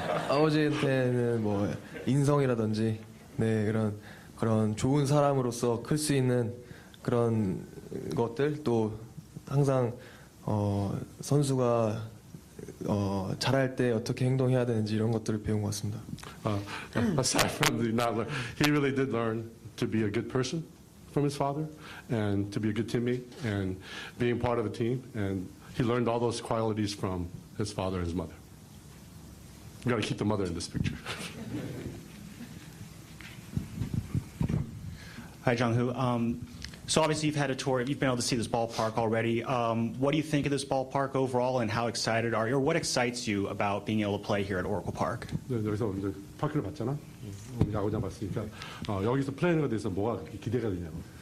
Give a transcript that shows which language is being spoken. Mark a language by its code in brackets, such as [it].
[ko] 아버지한테는 뭐 인성이라든지 네 그런 좋은 사람으로서 클 수 있는 그런 것들 또 항상 선수가 잘할 때 어떻게 행동해야 되는지 이런 것들을 배운 것 같습니다. [en] Aside from the not learn, he really did learn to be a good person from his father and to be a good teammate and being part of a team. And he learned all those qualities from his father and his mother. You got to keep the mother in this picture. Hi, Jung Hoo. So obviously you've had a tour, you've been able to see this ballpark already. What do you think of this ballpark overall, and how excited are you, or what excites you about being able to play here at Oracle Park? [ko] 네, 여기서 이제 파크를 봤잖아. 야구장 봤으니까 여기서 플레이하는 것에 대해서 뭐가 기대가 되냐고.